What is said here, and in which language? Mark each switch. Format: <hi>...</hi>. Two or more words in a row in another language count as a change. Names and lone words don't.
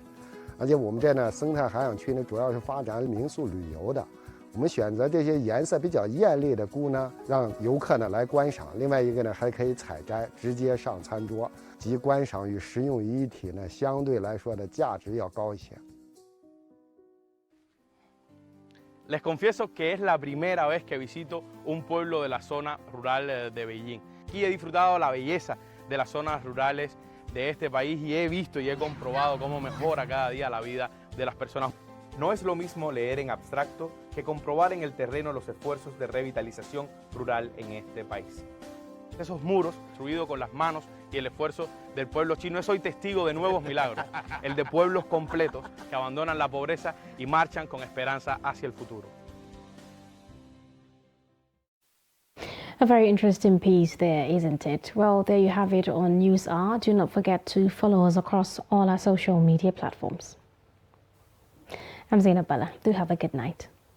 <zh>而且我们这呢生态涵养区呢，主要是发展民宿旅游的。我们选择这些颜色比较艳丽的菇呢，让游客呢来观赏。另外一个呢，还可以采摘，直接上餐桌，集观赏与食用于一体呢，相对来说的价值要高一些。</zh> <es>Les confieso que es la primera vez que visito un pueblo de la zona rural de Beijing. Aquí he disfrutado la belleza de las zonas rurales de este país y he visto y he comprobado cómo mejora cada día la vida de las personas. No es lo mismo leer en abstracto que comprobar en el terreno los esfuerzos de revitalización rural en este país. Esos muros, construidos con las manos y el esfuerzo del pueblo chino, es hoy testigo de nuevos milagros, el de pueblos completos que abandonan la pobreza y marchan con esperanza hacia el futuro.</es> <en>A very interesting piece there, isn't it? Well, there you have it on News Hour. Do not forget to follow us across all our social media platforms. I'm Zainab Bala. Do have a good night.</en>